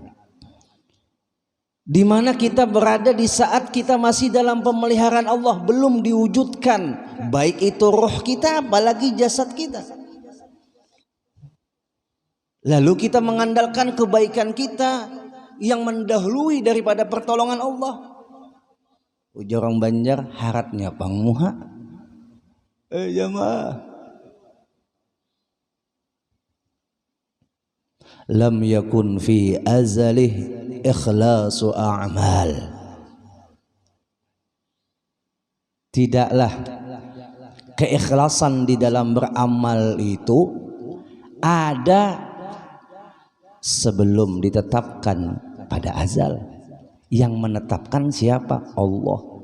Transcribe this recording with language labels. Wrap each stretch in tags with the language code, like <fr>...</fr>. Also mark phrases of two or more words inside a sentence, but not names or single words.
<id>Di mana kita berada di saat kita masih dalam pemeliharaan Allah, belum diwujudkan baik itu roh kita apalagi jasad kita. Lalu kita mengandalkan kebaikan kita yang mendahului daripada pertolongan Allah.</id> <bjn>Ujar orang Banjar, haratnya pangmuha.</bjn> <id>Jamaah,</id> <ar>لم يكن في أزله إخلاص أعمال.</ar> <id>Tidaklah keikhlasan di dalam beramal itu ada sebelum ditetapkan pada azal. Yang menetapkan siapa? Allah.</id>